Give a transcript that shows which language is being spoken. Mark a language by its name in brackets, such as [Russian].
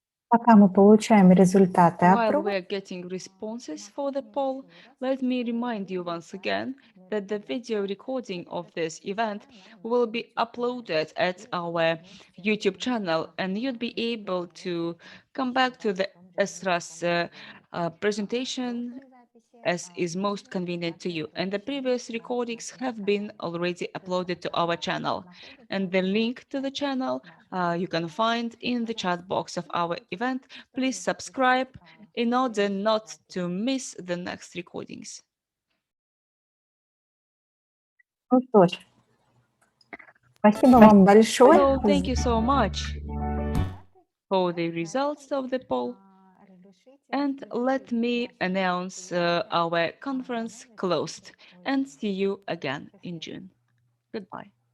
[Russian] Пока мы получаем результаты [English] While [Russian] опроса, [English] we are getting responses for the poll, let me remind you once again that the video recording of this event will be uploaded at our YouTube channel, and you'll be able to come back to the ESRA's presentation as is most convenient to you. And the previous recordings have been already uploaded to our channel. And the link to the channel you can find in the chat box of our event. Please subscribe in order not to miss the next recordings. [Russian] ну что ж, спасибо вам большое. [English] So thank you so much for the results of the poll. And let me announce our conference closed and see you again in June. Goodbye.